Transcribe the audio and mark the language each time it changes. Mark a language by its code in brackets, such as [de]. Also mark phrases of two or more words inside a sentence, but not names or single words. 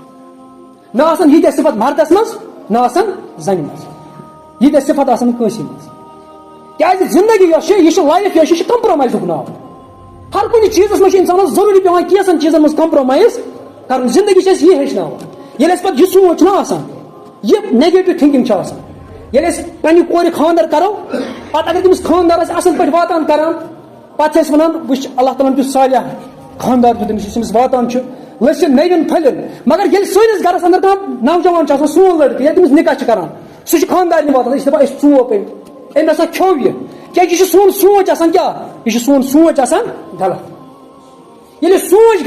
[ks] نہ آسن ییٖتیاہ صفت مردس منٛز نہ آسن زنہِ منٛز ییٖتیاہ صفت آسن کٲنٛسہِ منٛز کیازِ زندگی یۄس چھِ یہِ چھِ لایف یۄس چھِ کمپرومایزُک ناو ہر کُنہِ چیٖزس منٛز چھِ انسانس ضروٗری پیٚوان کینٛژن چیٖزن منٛز کمپرومایز کرُن زندگی چھِ اَسہِ یہِ ہیٚچھناوان ییٚلہِ اَسہِ پتہٕ یہِ سونٛچ چھُنہ آسان یہِ [en] negative thinking [ks] چھِ آسان ییٚلہِ أسۍ پننہِ کورِ خانٛدر کرو پتہٕ اگر تٔمِس خانٛدار آسہِ اصل پٲٹھۍ واتان کران پتہٕ چھِ أسۍ ونان وٕچھ اللہ تعالیٰ ہن دیُت صالح خانٛدار دیُت تٔمِس یُس أمِس واتان چھُ لٔسِن نٔوِن پھٔلِن مگر ییٚلہِ سٲنِس گرس انٛدر کانٛہہ نوجوان چھُ آسان سون لڑکہٕ ییٚلہِ تٔمِس نکاح چھِ کران سُہ چھُ خانٛدارنہِ واتان أسۍ چھِ دپان أسۍ ژوپ أمۍ ہسا کھیوٚو یہِ کیازِ یہِ چھُ سون سونٛچ آسان کیاہ یہِ چھُ سون سونٛچ آسان غلط ییٚلہِ سونٛچ